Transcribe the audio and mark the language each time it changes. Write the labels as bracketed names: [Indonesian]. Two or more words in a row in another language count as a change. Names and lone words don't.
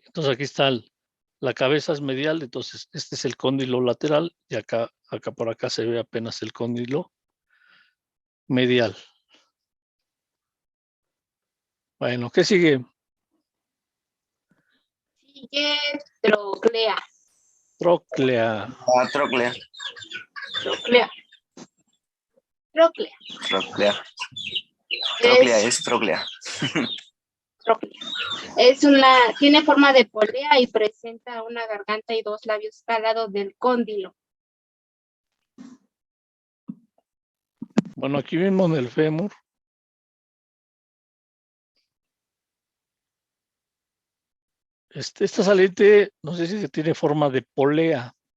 [Spanish] Entonces aquí está la cabeza es medial, entonces este es el cóndilo lateral y acá por acá se ve apenas el cóndilo medial. Bueno, ¿qué sigue? Sigue troclea. Tróclea. Tróclea. Troclea. Troclea. Tróclea. Tróclea es tróclea. Troclea. Tiene forma de polea y presenta una garganta y dos labios al lado del cóndilo. Bueno, aquí mismo en el fémur. Esta saliente, no sé si tiene forma de polea.